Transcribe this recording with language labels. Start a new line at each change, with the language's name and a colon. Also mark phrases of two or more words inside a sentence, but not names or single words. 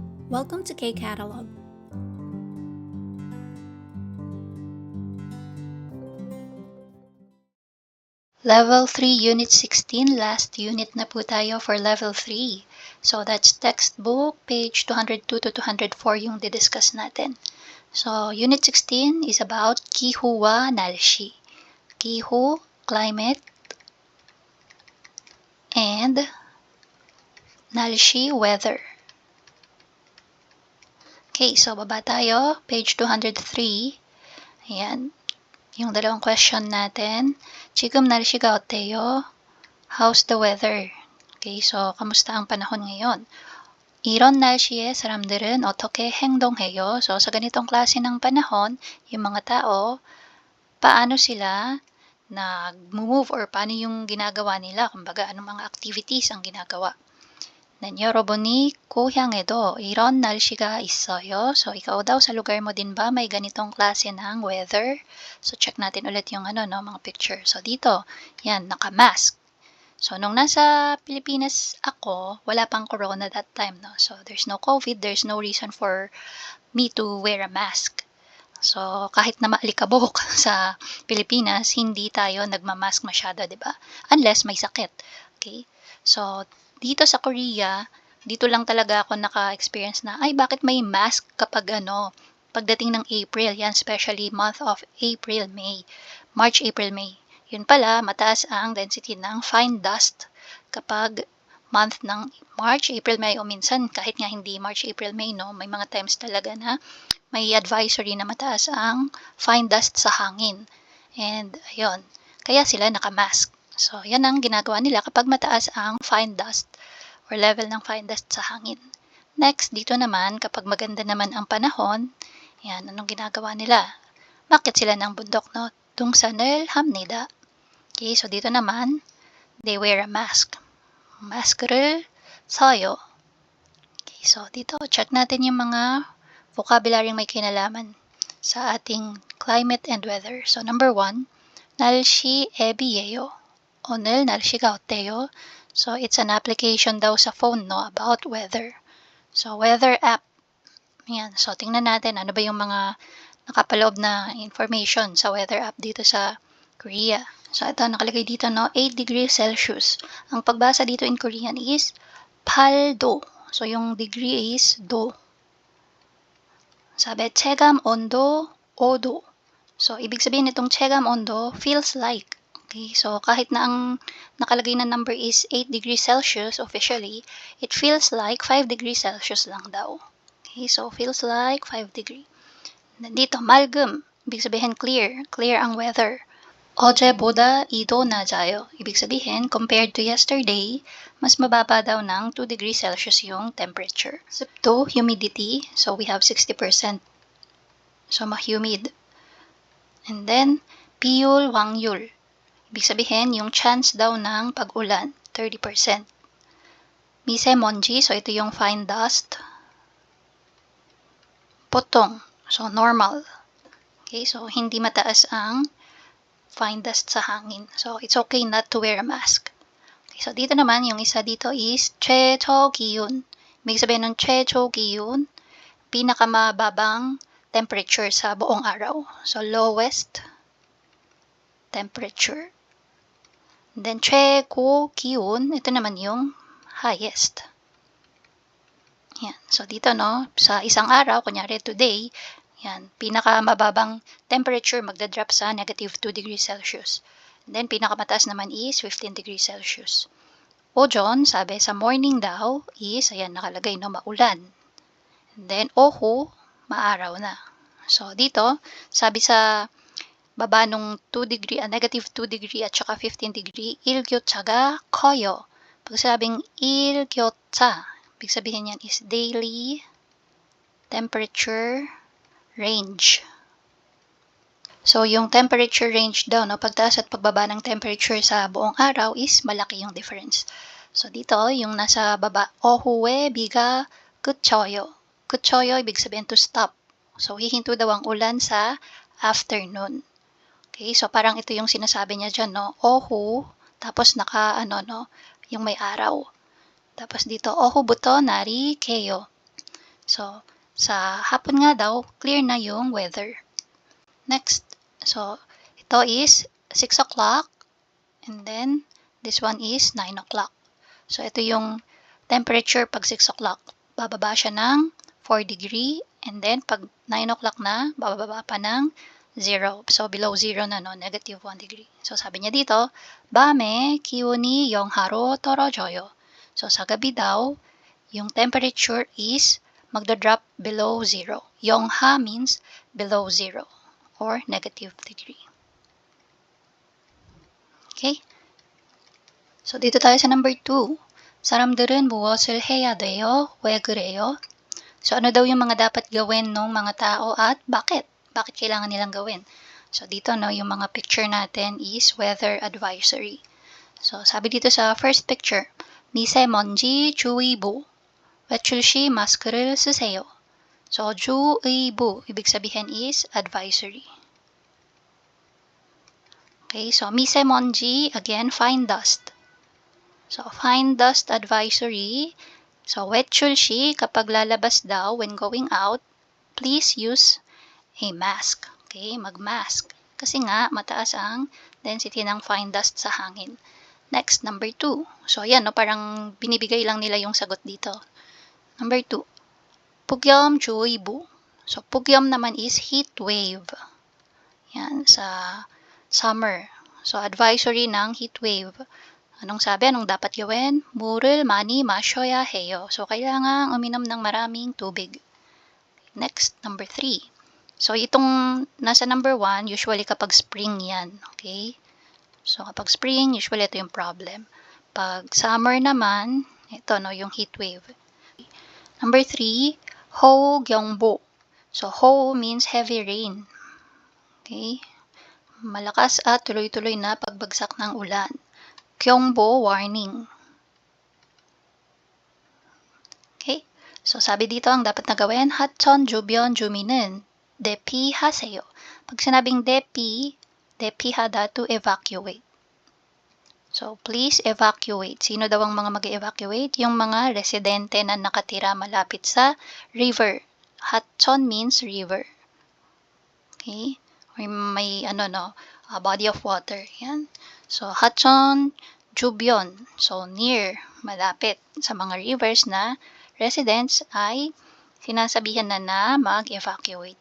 English: Welcome to K-Catalog.
Filipino: Level 3, Unit 16, last unit na po tayo for Level 3.
English: So that's textbook, page 202 to 204
Filipino: yung didiscuss natin.
English: So Unit 16 is about
Korean: 기후와 날씨.
English: Kihu, climate, and Nalshi, weather.
Filipino: Okay, so baba tayo, page 203. Ayan, yung dalawang question natin.
Korean: 지금 날씨가 어때요?
English: How's the weather?
Filipino: Okay, so kamusta ang panahon ngayon?
Korean: 이런 날씨에 사람들은 어떻게 행동해요?
Filipino: So sa ganitong klase ng panahon, yung mga tao, paano sila nag-move or paano yung ginagawa nila? Kumbaga, anong mga activities ang ginagawa?
English: Then,
Korean: 여러분이 고향에도 이런 날씨가 있어요.
Filipino: So, ikaw daw sa lugar mo din ba may ganitong klase ng weather? So, check natin ulit yung mga picture. So, dito, yan, naka-mask. So, nung nasa Pilipinas ako, wala pang corona
English: that time,
Filipino: no?
English: So, there's no COVID, there's no reason for me to wear a mask. So,
Filipino: kahit na maalikabok sa Pilipinas, hindi tayo nagmamask masyado, di ba? Unless may sakit. Okay? So, dito sa Korea, dito lang talaga ako naka-experience na, ay, bakit may mask kapag pagdating ng April, yan,
English: especially month of April, May.
Filipino: March, April, May. Yun pala, mataas ang density ng
English: fine dust
Filipino: kapag month ng March, April, May, o minsan kahit nga hindi March, April, May, no, may mga times talaga na may advisory na mataas ang
English: fine dust
Filipino: sa hangin. And, ayun, kaya sila naka-mask. So, yan ang ginagawa nila kapag mataas ang
English: fine dust
Filipino: or level ng
English: fine dust
Filipino: sa hangin. Next, dito naman, kapag maganda naman ang panahon, yan, anong ginagawa nila? Bakit sila ng bundok, no?
Korean: 동산을 합니다.
Filipino: Okay, so dito naman,
English: they wear a mask.
Korean: 마스크를 써요.
Filipino: Okay, so dito, check natin yung mga vocabulary may kinalaman sa ating
English: climate and weather. So, number 1,
Korean: 날씨 앱이에요. 오늘 날씨가 어때요?
English: So, it's an application
Filipino: daw sa
English: phone, no, about weather. So, weather app.
Filipino: Yan. So, tingnan natin ano ba yung mga nakapaloob na information sa
English: weather app
Filipino: dito sa Korea. So, ito nakalagay dito, no, 8
English: degrees Celsius.
Filipino: Ang pagbasa dito
English: in Korean
Filipino: is 8도. So, yung degree is do. Sabi,
Korean: 체감 온도 5도.
Filipino: So, ibig sabihin itong
Korean: 체감 온도
English: feels like.
Filipino: Okay, so kahit na ang nakalagay na number is 8
English: degrees Celsius officially, it feels like 5 degrees Celsius
Filipino: lang daw.
English: Okay, so feels like 5 degree.
Filipino: Dito, 맑음. Ibig sabihin clear. Clear ang weather.
Korean: 어제보다 2도 낮아요.
Filipino: Ibig sabihin,
English: compared to yesterday,
Filipino: mas mababa daw ng
English: 2 degrees Celsius
Filipino: yung temperature.
Korean: 습도, humidity.
English: So, we have 60%. So, ma-humid. And then,
Korean: 비율, 확률.
Filipino: Ibig sabihin, yung chance daw ng pag-ulan, 30%. 미세먼지, so ito yung
English: fine dust.
Korean: 보통,
English: so normal.
Filipino: Okay, so hindi mataas ang
English: fine dust
Filipino: sa hangin.
English: So, it's okay not to wear a mask.
Filipino: Okay, so dito naman, yung isa dito is
Korean: 최저 기온.
Filipino: Ibig sabihin ng
Korean: 최저 기온,
Filipino: pinakamababang temperature sa buong araw.
English: So, lowest temperature. Then,
Korean: 최고 기온,
Filipino: ito naman yung highest. Yan. So, dito, no, sa isang araw, kunyari today, yan, pinakamababang temperature magdadrop sa
English: negative 2 degrees Celsius.
Filipino: And then, pinakamataas naman is
English: 15 degrees Celsius.
Filipino: 오전, sabi sa morning daw, is, ayan, nakalagay, no, maulan. And then, ohu, maaraw na. So, dito, sabi sa baba nung
English: 2 degree, negative 2 degree
Filipino: at saka
English: 15 degree,
Korean: 일교차가 커요.
Filipino: Pag sabing 일교차, ibig sabihin yan is
English: daily temperature range.
Filipino: So, yung
English: temperature range
Filipino: daw, no, pagtaas at pagbaba ng temperature sa buong araw is malaki yung difference. So, dito, yung nasa baba,
Korean: 오후에 비가 그쳐요. 그쳐요,
Filipino: ibig sabihin
English: to stop.
Filipino: So, hihinto daw ang ulan sa afternoon. Okay, so parang ito yung sinasabi niya dyan, no? 오후, tapos yung may araw. Tapos dito,
Korean: 오후부터 날이 개요.
Filipino: So, sa hapon nga daw, clear na yung weather.
English: Next, so, ito is 6 o'clock, and then, this one is 9 o'clock. So,
Filipino: ito yung temperature pag
English: 6 o'clock.
Filipino: Bababa siya ng
English: 4 degree, and then,
Filipino: pag
English: 9 o'clock
Filipino: na, bababa pa ng 0. So,
English: below 0
Filipino: na, no?
English: Negative 1 degree.
Filipino: So, sabi niya dito,
Korean: 밤에 기온이 영하로 떨어져요.
Filipino: So, sa gabi daw, yung temperature is magda-drop
English: below 0. 영하 means below 0 or negative degree. Okay? So,
Filipino: dito tayo sa number 2.
Korean: 사람들은 무엇을 해야 돼요? 왜 그래요?
Filipino: So, ano daw yung mga dapat gawin ng mga tao at bakit? Bakit kailangan nilang gawin? So, dito, no, yung mga picture natin is
English: weather advisory.
Filipino: So, sabi dito sa
English: first picture,
Korean: 미세먼지 주의보, 외출 시 마스크를 쓰세요. So, 주의보,
Filipino: ibig sabihin is advisory.
English: Okay, so 미세먼지, again, fine dust. So, fine dust advisory. So,
Korean: 외출 시,
Filipino: kapag lalabas daw
English: when going out, please use a mask.
Filipino: Okay, mag-mask. Kasi nga, mataas ang density ng
English: fine dust
Filipino: sa hangin.
English: Next, number 2.
Filipino: So, yan, no, parang binibigay lang nila yung sagot dito.
English: Number 2. 폭염주의보. So, 폭염 naman is heat wave.
Filipino: Yan, sa
English: summer.
Filipino: So, advisory ng
English: heat wave.
Filipino: Anong sabi? Anong dapat gawin?
Korean: 물을 많이 마셔야 해요.
Filipino: So, kailangan uminom ng maraming tubig.
English: Next, number 3.
Filipino: So, itong nasa number 1, usually kapag spring yan.
English: Okay?
Filipino: So, kapag spring, usually ito yung problem. Pag summer naman, ito, no, yung
English: heat wave. Number 3, 호경보. So, ho means heavy rain. Okay?
Filipino: Malakas at tuloy-tuloy na pagbagsak ng ulan.
English: 경보, warning. Okay?
Filipino: So, sabi dito, ang dapat na gawin,
Korean: 하천 주변 주민은 대피하세요.
Filipino: Pag sinabing 대피하다
English: to evacuate. So, please evacuate.
Filipino: Sino daw ang mga mag-evacuate? Yung mga residente na nakatira malapit sa river.
English: 하천 means river. Okay? Or may, body of water.
Filipino: Yan.
English: So,
Korean: 하천 주변.
English: So, near,
Filipino: malapit sa mga rivers na residents ay sinasabihan na mag-evacuate.